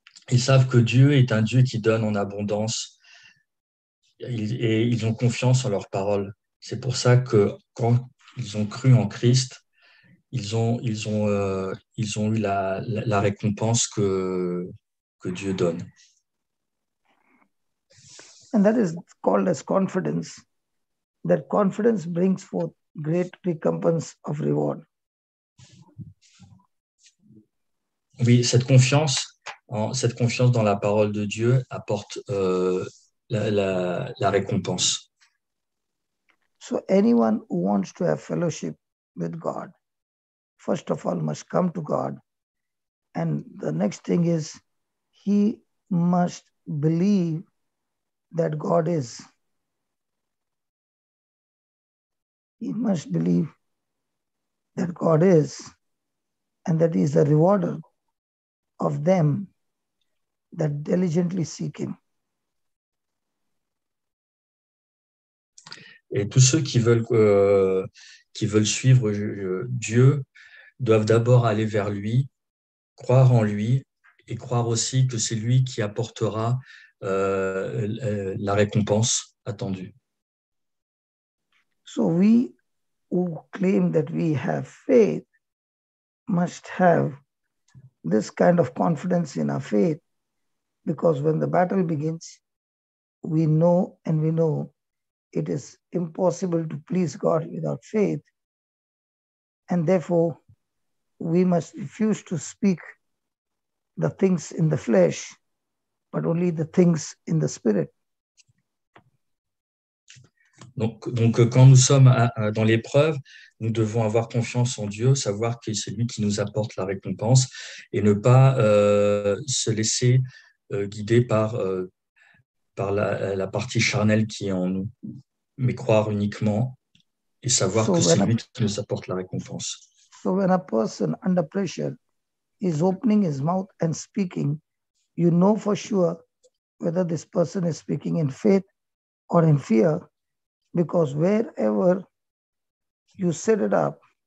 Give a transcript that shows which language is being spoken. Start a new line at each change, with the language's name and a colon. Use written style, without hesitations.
French: Ils savent que Dieu est un Dieu qui donne en abondance et ils ont confiance en leur parole. C'est pour ça que quand ils ont cru en Christ, ils ont eu la récompense que Dieu donne.
English: And that is called as confidence. That confidence brings forth great recompense of reward.
French: Oui, cette confiance dans la parole de Dieu apporte la récompense.
English: So anyone who wants to have fellowship with God, first of all, must come to God. And the next thing is, he must believe that God is. He must believe that God is, and that he is the rewarder of them that diligently seek him.
French: Et tous ceux qui veulent suivre Dieu doivent d'abord aller vers lui, croire en lui et croire aussi que c'est lui qui apportera la récompense attendue.
English: So we who claim that we have faith must have this kind of confidence in our faith, because when the battle begins, we know it is impossible to please God without faith, and therefore we must refuse to speak the things in the flesh, but only the things in the spirit.
French: Donc quand nous sommes dans l'épreuve, nous devons avoir confiance en Dieu, savoir que c'est lui qui nous apporte la récompense et ne pas se laisser guider par la partie charnelle qui est en nous, mais croire uniquement et savoir que c'est lui qui nous apporte la récompense.
English: So when a person under pressure is opening his mouth and speaking, you know for sure whether this person is speaking in faith or in fear, because wherever you set it up,